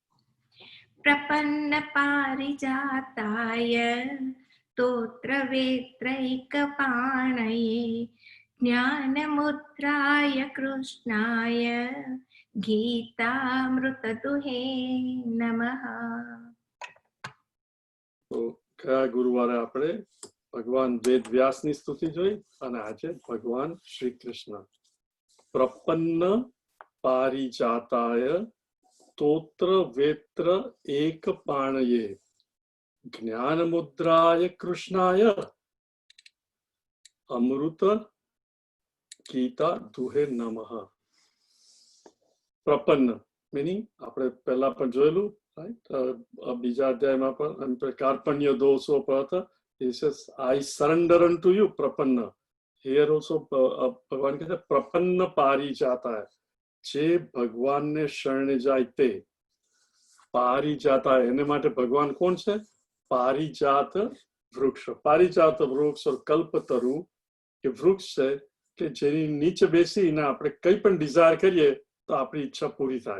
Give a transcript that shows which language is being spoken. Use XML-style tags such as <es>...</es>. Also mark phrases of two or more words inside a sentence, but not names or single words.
<sa>प्रपन्नपारिजाताय स्तोत्रवेत्रैकपाणये ज्ञानमुद्राय कृष्णाय गीतामृतदुहे नमः.</sa> <gu>તો કયા ગુરુવારે આપણે ભગવાન વેદ વ્યાસની સ્તુતિ જોઈ અને આજે ભગવાન શ્રી કૃષ્ણ.</gu> <sa>પ્રપન્ન પારિજાતાય સ્તોત્ર વેત્ર એક પાણયે જ્ઞાનમુદ્રાય કૃષ્ણાય અમૃત ગીતા દુહે નમઃ.</sa> <gu>પ્રપન્ન મીનિંગ આપણે પહેલા પણ જોયેલું, right? બીજા અધ્યાયમાં પણ</gu> <sa>કાર્પણ્ય દોષો પ્રથ</sa> <en>he says I surrender unto you</en> <gu>પ્રપન્ન.</gu> <en>Here also</en> <gu>ભગવાન કહે છે પ્રપન્ન પારિજાતા, જે ભગવાનને શરણે જાય તે. પારિજાતા એને માટે ભગવાન કોણ છે? પારિજાત વૃક્ષ. પારિજાત વૃક્ષ કલ્પતરુ એ વૃક્ષ છે કે જેની નીચે બેસીને આપણે કઈ પણ ડિઝાયર કરીએ તો આપણી ઈચ્છા પૂરી થાય.</gu>